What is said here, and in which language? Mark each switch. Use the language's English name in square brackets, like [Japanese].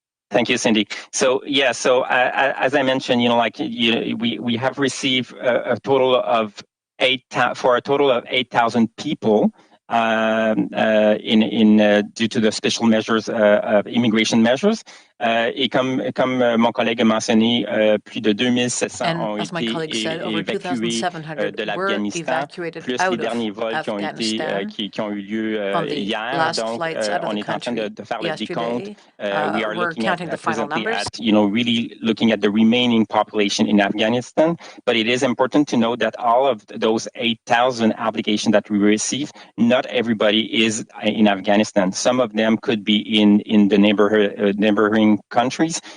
[English] Thank you, Cindy. So as I mentioned, we have received a total of 8,000 people due to the special measures of immigration measures. [French] Et comme mon collègue a mentionné, plus de 2,700 ont été évacués de l'Afghanistan, plus les derniers vols qui ont eu lieu hier. Donc, on est en train de faire le décompte. [English] We are looking at presently at, really looking at the remaining population in Afghanistan. But it is important to note that all of those 8,000 applications that we received, not everybody is in Afghanistan. Some of them could be in the neighboring countries.